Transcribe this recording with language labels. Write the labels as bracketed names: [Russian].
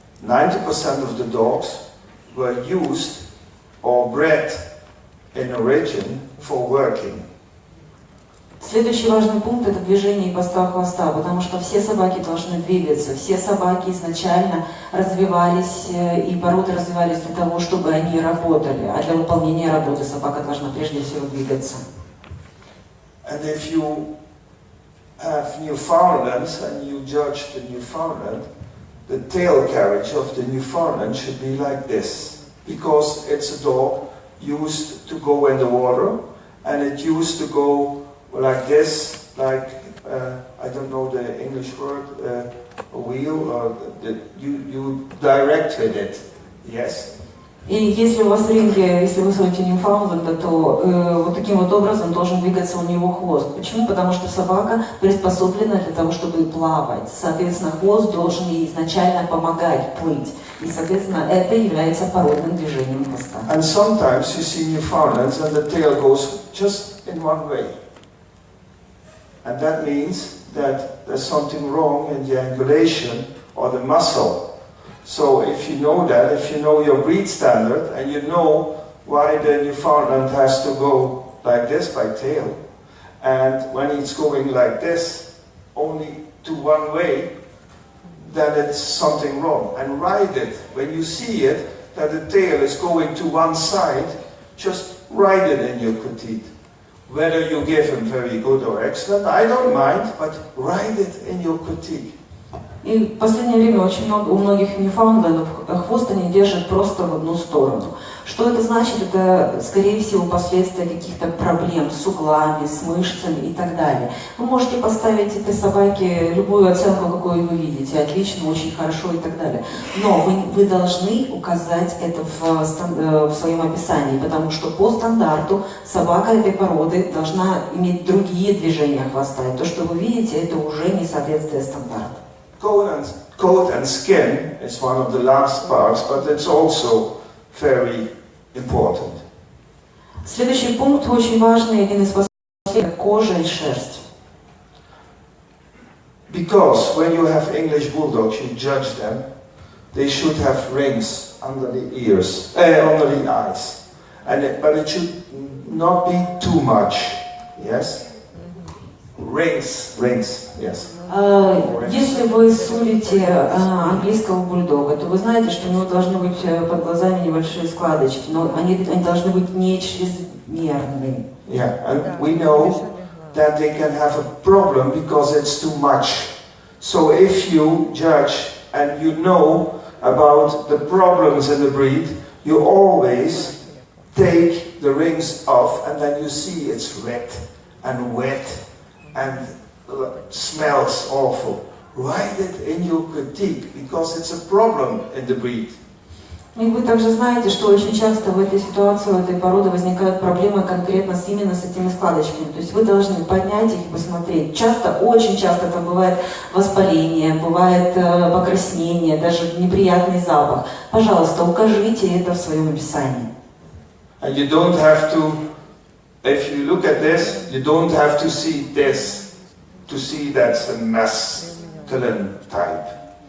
[English] 90% of the dogs were used or bred in origin for working. [Russian] Следующий важный пункт это движение и постав хвоста, потому что все собаки должны двигаться, все собаки изначально развивались и породы развивались для того, чтобы они работали, а для выполнения работы собака должна прежде всего двигаться. [English] And if you have Newfoundlands and you judge the Newfoundland, the tail carriage of the Newfoundland should be like this, because it's a dog used to go in the water, and it used to go like this, like I don't know the English word, wheel, or you directed it, yes? [Russian] И если у вас в ринге, если вы смотрите Ньюфаундленда, то вот таким вот образом должен двигаться у него хвост. Почему? Потому что собака приспособлена для того, чтобы плавать. Соответственно, хвост должен ей изначально помогать плыть. И, соответственно, это является породным движением хвоста. [English] And sometimes you see Newfoundlands and the tail goes just in one way. And that means that there's something wrong in the angulation or the muscle. So if you know that, if you know your breed standard, and you know why the Newfoundland has to go like this by tail, and when it's going like this, only to one way, then it's something wrong. And ride it. When you see it, that the tail is going to one side, just ride it in your critique. Whether you give him very good or excellent, I don't mind, but ride it in your critique. [Russian] И в последнее время очень много, у многих ньюфаундлендов хвост они держат просто в одну сторону. Что это значит? Это, скорее всего, последствия каких-то проблем с углами, с мышцами и так далее. Вы можете поставить этой собаке любую оценку, какую вы видите, отлично, очень хорошо и так далее. Но вы должны указать это в своем описании, потому что по стандарту собака этой породы должна иметь другие движения хвоста. И то, что вы видите, это уже не соответствие стандарту. [English] Coat and skin is one of the last parts, but it's also very important. [Russian] Следующий пункт очень важный, один из последних, кожа и шерсть. [English] Because when you have English bulldogs, you judge them. They should have rings under the ears, under the eyes, but it should not be too much. Yes. Rings, yes. [Russian] Если вы судите английского бульдога, то вы знаете, что у него должны быть под глазами небольшие складочки, но они должны быть не чрезмерные. [English] Yeah, and we know that they can have a problem because it's too much. So if you judge and you know about the problems in the breed, you always take the rings off, and then you see it's red and wet and smells awful. Write it in your critique, because it's a problem in the breed. [Russian] И вы также знаете, что очень часто в этой ситуации, у этой породы возникают проблемы конкретно именно с этими складочками. То есть вы должны поднять их и посмотреть. Очень часто это бывает воспаление, бывает покраснение, даже неприятный запах. Пожалуйста, укажите это в своем описании. [English] And you don't have to, if you look at this, you don't have to see this to see that's a masculine type.